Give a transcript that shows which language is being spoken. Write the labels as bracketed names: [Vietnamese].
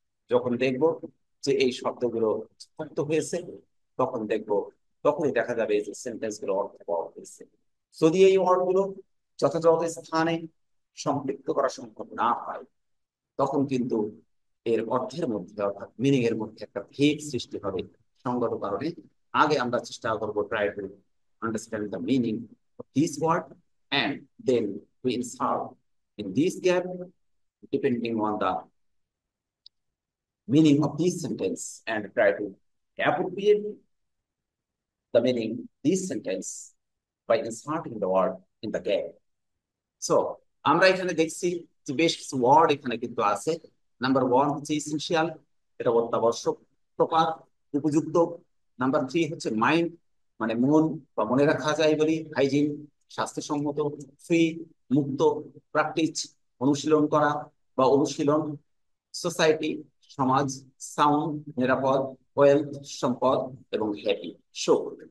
[Bangla] যখন দেখব যে এই শব্দগুলো যুক্ত হয়েছে, তখন দেখব, তখনই দেখা যাবে যে সেন্টেন্স গুলো অর্থ পাওয়া হয়েছে। যদি এই ওয়ার্ড গুলো যথাযথ স্থানে সম্পৃক্ত করা সম্ভব না হয়, তখন কিন্তু এর অর্থের মধ্যে অর্থাৎ মিনিং এর মধ্যে একটা ভেদ সৃষ্টি হবে। সঙ্গত কারণে আগে আমরা চেষ্টা করব [English] Try to understand the meaning of this word and then we insert in this gap depending on the meaning of this sentence and try to appropriate the meaning of this sentence by inserting the word in the gap. [Bangla] So আমরা এখানে দেখছি যে বেশ কিছু word এখানে কিন্তু আছে। Number 1 হচ্ছে ইসেনশিয়াল, এটা অত্যাবশ্যক, প্রপার, উপযুক্ত। নাম্বার 3 হচ্ছে মাইন্ড, মানে মন বা মনে রাখা যায় বলি, হাইজিন, স্বাস্থ্যসম্মত, ফ্রি, মুক্ত, প্র্যাকটিস, অনুশীলন করা বা অনুশীলন, সোসাইটি, সমাজ, সাউন্ড, নিরাপদ, ওয়েলথ, সম্পদ, এবং হ্যাপি, সুখ।